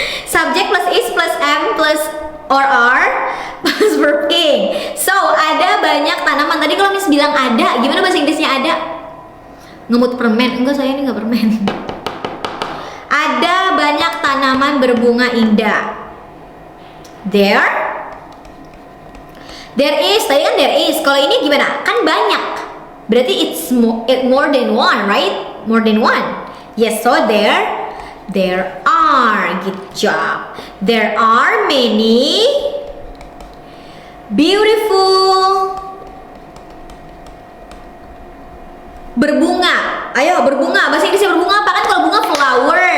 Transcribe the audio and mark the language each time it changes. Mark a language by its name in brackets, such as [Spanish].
[English] Subject plus is plus am plus or are plus verb ing. [Indonesian] So ada banyak tanaman. Tadi kalau Miss bilang ada, gimana bahasa Inggrisnya ada? Ngemut permen? Enggak, saya ini nggak permen. Ada banyak tanaman berbunga indah. There is. Tadi kan there is. Kalau ini gimana? Kan banyak. [English] Berarti it's more than one, right? More than one. Yes, so there are. Good job. There are many beautiful berbunga. [Indonesian] Ayo berbunga. Bahasa Inggrisnya berbunga apa? Kan kalau bunga flower.